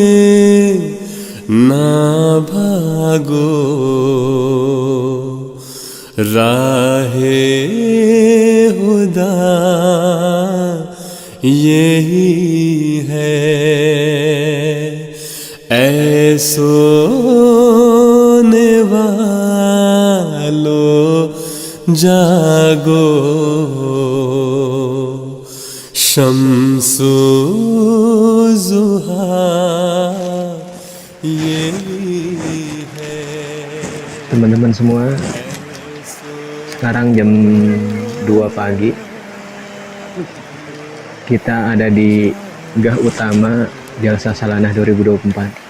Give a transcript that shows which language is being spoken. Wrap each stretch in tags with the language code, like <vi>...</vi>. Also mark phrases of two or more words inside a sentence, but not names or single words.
<ur>ना भागो राहे खुदा यही है ऐ सोने वालों जागो शम्सु ज़ुहा</ur> <id>Teman-teman semua, sekarang jam 2 pagi kita ada di Gah Utama Jalsa Salanah 2024.</id>